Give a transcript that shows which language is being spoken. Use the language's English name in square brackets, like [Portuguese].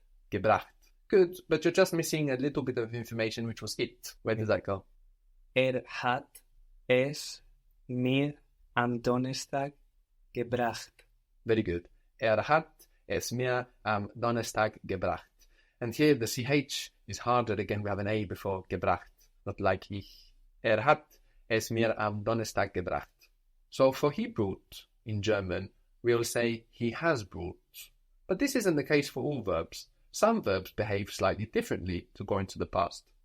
[English] Good, but you're just missing a little bit of information, which was it. Where did that go? [German] Hat es mir am Donnerstag gebracht. [English] Very good. [German] Hat es mir am Donnerstag gebracht. [English] And here the CH is harder. Again, we have an A before gebracht, not like ich. [German] Hat es mir am Donnerstag gebracht. [English] So for he brought in German, we'll say he has brought. But this isn't the case for all verbs. Some verbs behave slightly differently to go into the past.